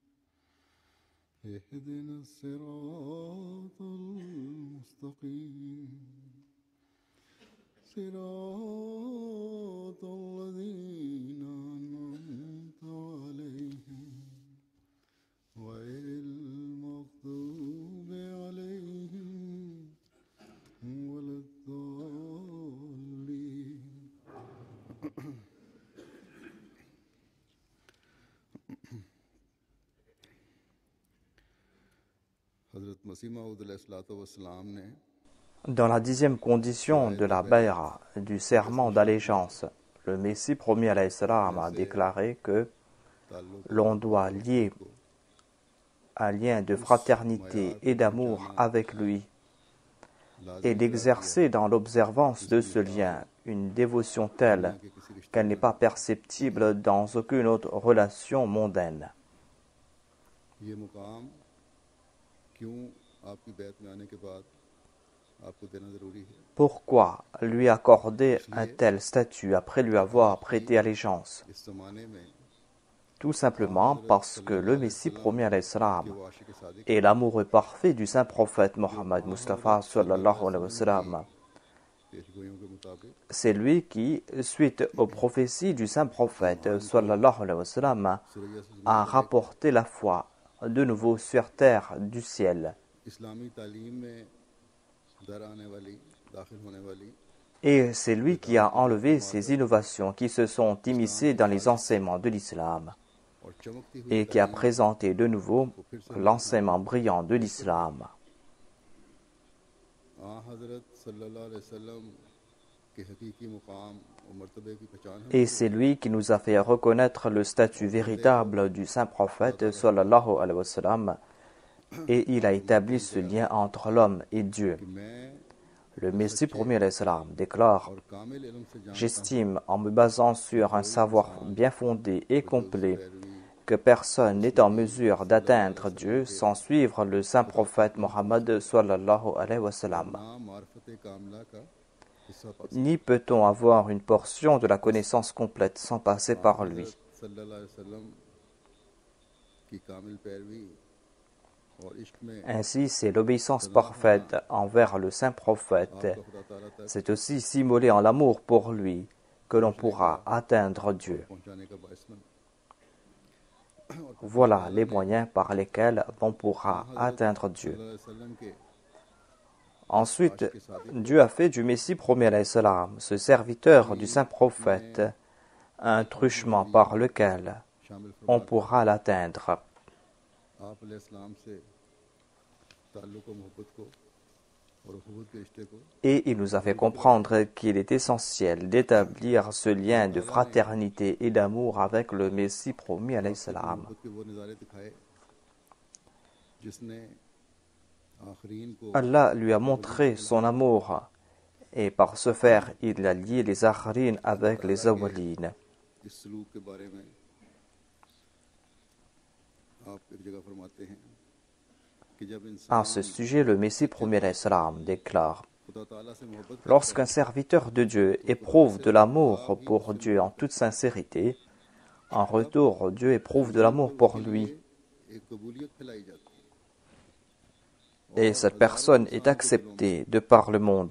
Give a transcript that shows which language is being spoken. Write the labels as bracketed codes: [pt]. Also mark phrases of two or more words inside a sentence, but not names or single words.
[ar] اهدنا الصراط المستقيم صراط الذين أنعمت عليهم غير المغضوب عليهم ولا الضالين. [ur] حضرت مسیح موعود [ar] عليه الصلاة والسلام [ur] نے [fr] Dans la 10e condition de la bay'a, du serment d'allégeance, le Messie promis [ar] عليه السلام [fr] a déclaré que l'on doit lier un lien de fraternité et d'amour avec lui et d'exercer dans l'observance de ce lien une dévotion telle qu'elle n'est pas perceptible dans aucune autre relation mondaine. [ur] یہ مقام کیوں آپ کی بیعت میں آنے کے بعد آپ کو دینا ضروری ہے? [fr] Pourquoi lui accorder un tel statut après lui avoir prêté allégeance? [ur] اس زمانے میں [fr] Tout simplement parce que le Messie promis [ar] عليه السلام [ur] وہ عاشق صادق [fr] et l'amoureux parfait du saint prophète Mohammed Mustafa [ar] صلى الله عليه وسلم, [ur] پیشگوئیوں کے مطابق [fr] c'est lui qui, suite aux prophéties du saint prophète [ar] صلى الله عليه وسلم, [fr] a rapporté la foi de nouveau sur terre du ciel. [ur] اسلامی تعلیم میں در آنے والی داخل ہونے والی [fr] Et c'est lui qui a enlevé ces innovations qui se sont immiscées dans les enseignements de l'islam [ur] اور چمکتی ہوئی [fr] et qui a présenté de nouveau l'enseignement brillant de l'islam. [ur] حضرت [ar] صلى الله عليه وسلم [ur] کے حقیقی مقام اور مرتبے کی پہچان ہے. [fr] Et c'est lui qui nous a fait reconnaître le statut véritable du saint prophète [ar] صلى الله عليه وسلم, [fr] et il a établi ce lien entre l'homme et Dieu. [ur] میں [fr] Le Messie promis [ar] عليه السلام [fr] déclare: [ur] اور کامل علم سے جانتا [fr] J'estime, en me basant sur un savoir bien fondé et complet, que personne n'est en mesure d'atteindre Dieu sans suivre le saint prophète Mohammed [ar] صلى الله عليه وسلم. [ur] نہ معرفت کاملہ کا حصہ پا [fr] Ni peut-on avoir une portion de la connaissance complète sans passer par lui. [ar] صلى الله عليه وسلم [ur] کی کامل پیروی اور عشق میں [fr] Ainsi, c'est l'obéissance parfaite envers le saint prophète. [ur] خدا تعالیٰ تک [fr] C'est aussi s'immoler en l'amour pour lui que l'on pourra atteindre Dieu. [ur] پہنچانے کا باعث بنا. [fr] Voilà les moyens par lesquels on pourra atteindre Dieu. [ar] صلى الله عليه وسلم [ur] کے [fr] Ensuite, Dieu a fait du Messie promis [ar] عليه السلام, [fr] ce serviteur du saint prophète, un truchement par lequel [ur] شامل [fr] on [ur] فرما [fr] pourra l'atteindre. [ur] آپ علیہ السلام سے تعلق اور محبت کو اور اخوت کے رشتے کو [fr] Et il nous a fait comprendre qu'il est essentiel d'établir ce lien de fraternité et d'amour avec le Messie promis [ar] عليه السلام. [ur] محبت کے وہ نظارے دکھائے جس نے آخرین کو [fr] Allah lui a montré son amour et par ce faire, il a lié les akharines avec les awwalines. [ur] اس سلوک کے بارے میں آپ ایک جگہ فرماتے ہیں کہ جب [fr] À [ur] انسان [fr] ce sujet, le Messie premier salam déclare: Lorsqu'un serviteur de Dieu éprouve de l'amour pour Dieu en toute sincérité, en retour, Dieu éprouve de l'amour pour lui. Et cette personne est acceptée de par le monde.